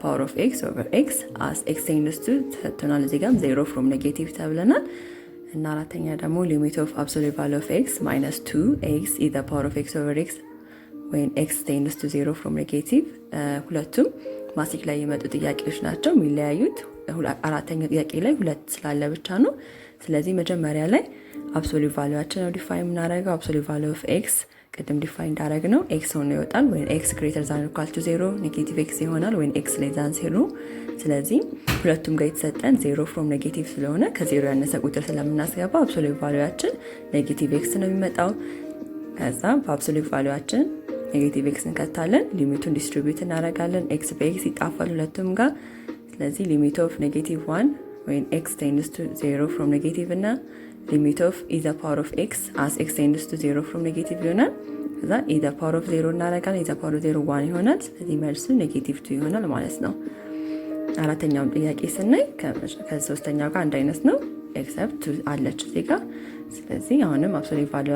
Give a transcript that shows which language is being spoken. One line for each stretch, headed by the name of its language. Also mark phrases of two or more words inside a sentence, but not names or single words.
English: power of x over x as x tends to
Amharic: ተሰጥቶናል። እዚህ ጋርም
English: 0 from negative
Amharic: ተብለናል። እና አራተኛ ደግሞ
English: limit of absolute value of x minus 2 x e the power of x over x when x tends to 0 from negative።
Amharic: ሁለቱም ማትሪክ ላይ የመጡ ጥያቄዎች ናቸው። የሚለያዩት አራተኛው ጥያቄ ላይ ሁለት ስላለ ብቻ ነው። ስለዚህ መጀመሪያ ላይ
English: absolute value
Amharic: ነው ዲፋይን የምናደርገው።
English: absolute value of x
Amharic: ቅድም ዲፋይን እንዳደረግ ነው ኤክስ ሆኖ ይወጣል
English: when x greater than or equal to 0 negative x
Amharic: ይሆናል
English: when x less than 0።
Amharic: ስለዚህ ሁለቱም ጋር የተሰጠን
English: 0 from negative
Amharic: ስለሆነ ከ0 ያነሰ ቁጥር ስለምናስገባ
English: absolute value negative x
Amharic: ነው የሚመጣው። ከዛ በአብሶሉት ቫልዩአችን ኔጌቲቭ ኤክስ እንከታለን። ሊሚቱን ዲስትሪቢዩት እናደርጋለን። ኤክስ በኤክስ ይጣፋል ሁለቱም ጋር። ስለዚህ
English: limit of negative 1 when x tends to 0 from
Amharic: ኔጌቲቭ እና ሊሚት
English: of e the power of x as x tends to 0 from negative
Amharic: ይሆናል። ከዛ
English: e the power of 0
Amharic: እናደርጋለን።
English: e the power of 0
Amharic: 1 ይሆናል። ስለዚህ መልሱ ኔጌቲቭ 2 ይሆናል ማለት ነው። አራተኛውን ጥያቄ ስናይ ከሶስተኛው ጋር አንድ አይነት ነው ኤክሰፕት 2 አለች እዚህ ጋር። ስለዚህ አሁንም አብሶሉት